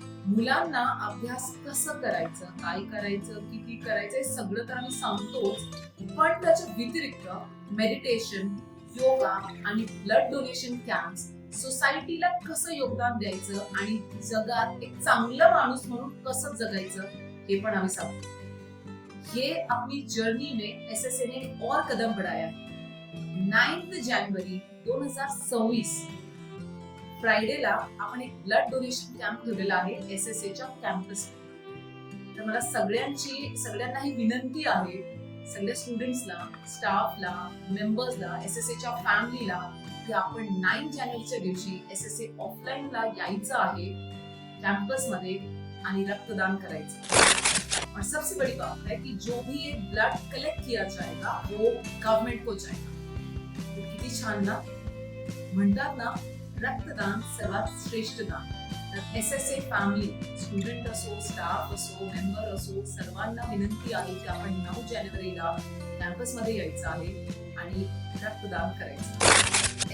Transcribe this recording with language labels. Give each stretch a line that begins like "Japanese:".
Marathi: मुलांना अभ्यास कसं करायचं, काय करायचं, किती करायचं हे सगळं तर आम्ही सांगतोच, पण त्याच्या व्यतिरिक्त मेडिटेशन, योगा आणि ब्लड डोनेशन कॅम्प्स सोसायटीला कसं योगदान द्यायचं आणि जगात एक चांगला माणूस म्हणून कसं जगायचं हे पण आम्ही सांगतो.
Hindi: ये अपनी जर्नी में एसएसए ने एक और कदम बढ़ाया है.
Marathi: 9 जनवरी 2026 फ्रायडेला आपण एक ब्लड डोनेशन कॅम्प ठेवलेला आहे एसएसएच्या कॅम्पस. तर मला सगळ्यांना ही विनंती आहे, सगळ्या स्टुडंट्सला, स्टाफला, मेंबर्सला, एसएसएच्या फॅमिलीला की आपण 9 जानेवारीच्या दिवशी एसएसए ऑफलाईनला यायचं आहे कॅम्पसमध्ये आणि रक्तदान करायचं.
Hindi: और सबसे बड़ी बात है कि जो भी ये ब्लड कलेक्ट किया जाएगा वो गवर्नमेंट को जाएगा.
Marathi: तो किती छान ना, म्हणतात ना रक्तदान सर्वात श्रेष्ठ दान. तर एसएसए फॅमिली, स्टुडंट असो, स्टाफ असो, मेंबर असो, सर्वांना विनंती आहे की आपण 9 जानेवारीला कॅम्पसमध्ये यायचं आहे आणि रक्तदान करायचं.